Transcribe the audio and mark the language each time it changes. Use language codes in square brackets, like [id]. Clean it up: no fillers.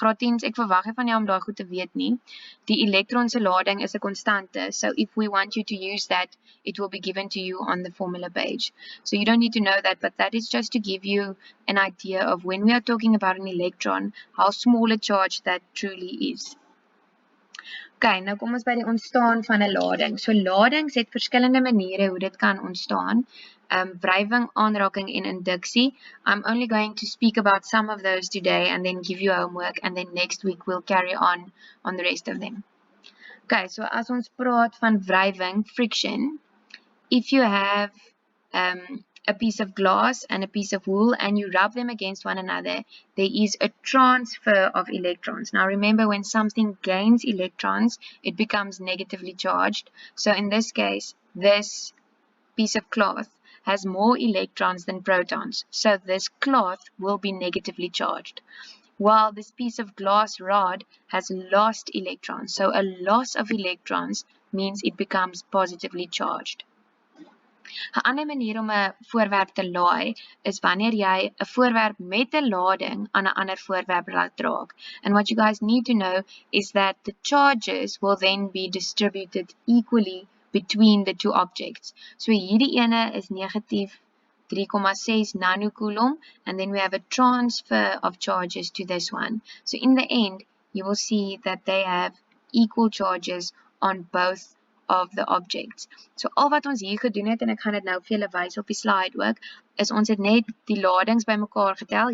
[af] Graad 10s, ek verwag nie van jou om daai goed te weet nie. Die elektron se lading is 'n konstante. [en] So if we want you to use that, it will be given to you on the formula page. So you don't need to know that, but that is just to give you an idea of when we are talking about an electron, how small a charge that truly is. [af] Okay, nou kom ons by die ontstaan van 'n lading. So ladings het verskillende maniere hoe dit kan ontstaan. Wrywing, aanraking en induksie. [en] I'm only going to speak about some of those today and then give you homework, and then next week we'll carry on the rest of them. Okay, [af] so as ons praat van wrywing, [en] friction, if you have a piece of glass and a piece of wool and you rub them against one another, there is a transfer of electrons. Now remember, when something gains electrons, it becomes negatively charged. So in this case, this piece of cloth has more electrons than protons. So this cloth will be negatively charged, while this piece of glass rod has lost electrons. So a loss of electrons means it becomes positively charged. [af] 'n Ander manier om 'n voorwerp te laai is wanneer jy 'n voorwerp met 'n lading aan 'n ander voorwerp laat draag. [en] And what you guys need to know is that the charges will then be distributed equally between the two objects. [af] So hierdie ene is negatief 3,6 nanocoulomb, [en] and then we have a transfer of charges to this one. So in the end, you will see that they have equal charges on both of the objects. [af] So al wat ons hier gedoen het, en ek gaan dit nou vir julle wys op die slide ook, is ons het net die ladings bymekaar getel.